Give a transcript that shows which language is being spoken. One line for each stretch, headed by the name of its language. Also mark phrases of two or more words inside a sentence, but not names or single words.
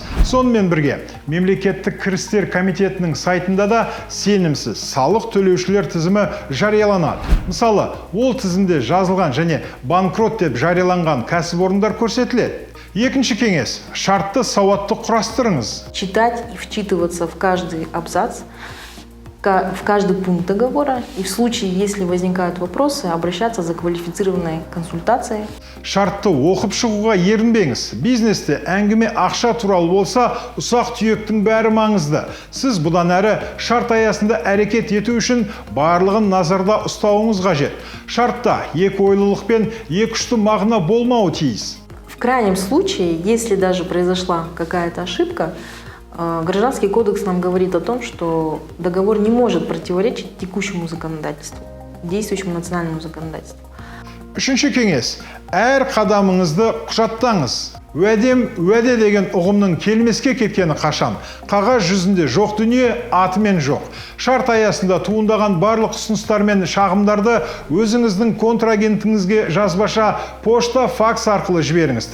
Kazakh: Сонымен бірге, мемлекеттік кірістер комитетінің сайтында да сенімсіз салық төлеушілер тізімі жарияланады. Мысалы, ол тізімде жазылған және банкрот деп жарияланған кәсіпорындар көрсетіледі. Екінші кеңес. Шартты сауатты құрастырыңыз.
Russian: Читать и вчитываться в каждый абзац в каждый пункт договора и в случае, если возникают вопросы, обращаться за квалифицированной консультацией.
Kazakh: Шартты оқып шығуға ерінбеңіз. Бизнесте әңгіме ақша туралы болса, ұсақ түйектің бәрі маңызды. Сіз бұдан әрі шарт аясында әрекет ету үшін барлығын назарда ұстауыңыз қажет. Шартта екі ойлылық пен екі ұшты мағына болмауы тиіс.
Russian: В крайнем случае, если даже произошла какая-то ошибка, Гражданский кодекс нам говорит о том, что договор не может противоречить текущему законодательству, действующему национальному законодательству.
Kazakh: Үшінші кеңес. Әр қадамыңызды құжаттаңыз. Уәде деген ұғымның келмеске кеткені қашан? Қағаз жүзінде жоқ дүние, атымен жоқ. Шарт аясында туындаған барлық ұсыныстар мен шағымдарды өзіңіздің контрагентіңізге жазбаша пошта, факс арқылы жіберіңіз.